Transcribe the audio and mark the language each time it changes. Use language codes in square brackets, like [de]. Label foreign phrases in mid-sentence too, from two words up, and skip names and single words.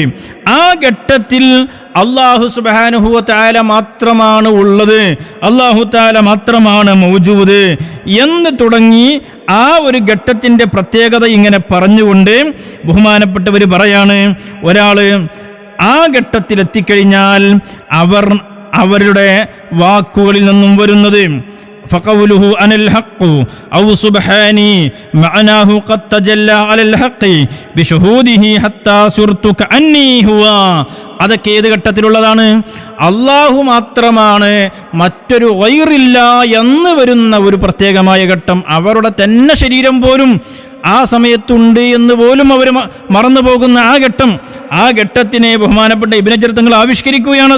[ml] ആ ഘട്ടത്തിൽ അല്ലാഹു [ar] سبحانه وتعالى [ml] മാത്രമാണ് ഉള്ളത്, [ar] الله تعالى [ml] മാത്രമാണ് മൗജൂദ് എന്ന് തുടങ്ങി ആ ഒരു ഘട്ടത്തിൻ്റെ പ്രത്യേകത ഇങ്ങനെ പറഞ്ഞുകൊണ്ട് ബഹുമാനപ്പെട്ടവർ പറയാണ്, ഒരാൾ ആ ഘട്ടത്തിലെത്തിക്കഴിഞ്ഞാൽ അവരുടെ വാക്കുകളിൽ നിന്നും വരുന്നത് [ar] فقوله أنا الحق أو سبحاني معناه قد تجلى على الحق بشهوده حتى صرت كأني هو. [ml] അതൊക്കെ ഏത് ഘട്ടത്തിലുള്ളതാണ്? അള്ളാഹു മാത്രമാണ്, മറ്റൊരു ഗൈറില്ല എന്ന് വരുന്ന ഒരു പ്രത്യേകമായ ഘട്ടം. അവരുടെ തന്നെ ശരീരം പോലും ആ സമയത്തുണ്ട് എന്ന് പോലും അവർ മറന്നു പോകുന്ന ആ ഘട്ടത്തിനെ ബഹുമാനപ്പെട്ട ഇബ്നു ഹജർ തങ്ങൾ ആവിഷ്കരിക്കുകയാണത്.